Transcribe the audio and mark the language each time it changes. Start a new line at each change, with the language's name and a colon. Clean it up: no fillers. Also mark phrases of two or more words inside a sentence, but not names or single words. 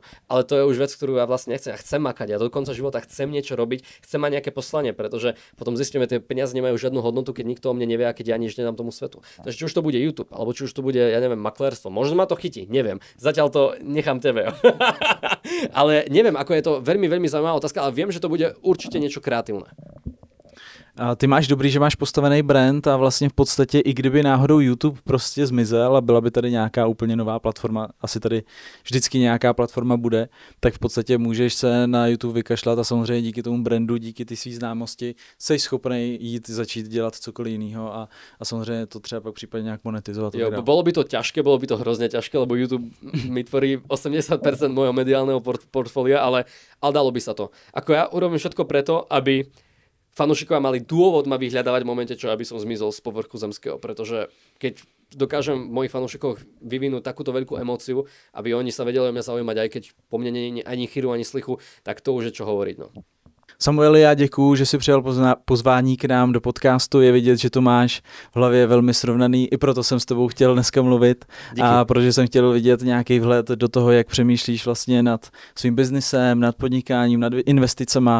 Slovak: Ale to je už vec, ktorú ja vlastne nechcem. Ja chcem makať, ja do konca života chcem niečo robiť, chcem mať nejaké poslanie, pretože potom zistíme, tie peniaze nemajú žiadnu hodnotu, keď nikto o mne nevie a keď ja nič nedám tomu svetu. Takže či už to bude YouTube, alebo či už to bude, ja neviem, maklérstvo. Možno ma to chytí, neviem. Zatiaľ to nechám tebe. Ale neviem, ako je to veľmi, veľmi zaujímavá otázka, ale viem, že to bude určite niečo kreatívne.
Czech: A ty máš dobrý, že máš postavený brand a vlastně v podstatě i kdyby náhodou YouTube prostě zmizel a byla by tady nějaká úplně nová platforma, asi tady vždycky nějaká platforma bude, tak v podstatě můžeš se na YouTube vykašlat a samozřejmě díky tomu brandu, díky ty svý známosti jsi schopný jít začít dělat cokoliv jiného a samozřejmě to třeba pak případně nějak monetizovat.
Slovak: Jo, bolo by to ťažké, bolo by to hrozne ťažké, lebo YouTube mi tvorí 80% mojho mediálneho portfólia, ale dalo by sa to. Ako ja urobím všetko preto, aby fanúšikovia mali dôvod ma vyhľadávať v momente, čo aby som zmizol z povrchu zemského, pretože keď dokážem mojich fanúšikov vyvinúť takúto veľkú emóciu, aby oni sa vedeli o mňa zaujímať, aj keď po mne nie je ani chyru, ani slichu, tak to už je čo hovoriť. No.
Czech: Samueli, já děkuju, že jsi přijal pozvání k nám do podcastu. Je vidět, že to máš v hlavě velmi srovnaný. I proto jsem s tebou chtěl dneska mluvit. Díky. A protože jsem chtěl vidět nějaký vhled do toho, jak přemýšlíš vlastně nad svým biznisem, nad podnikáním, nad investicema.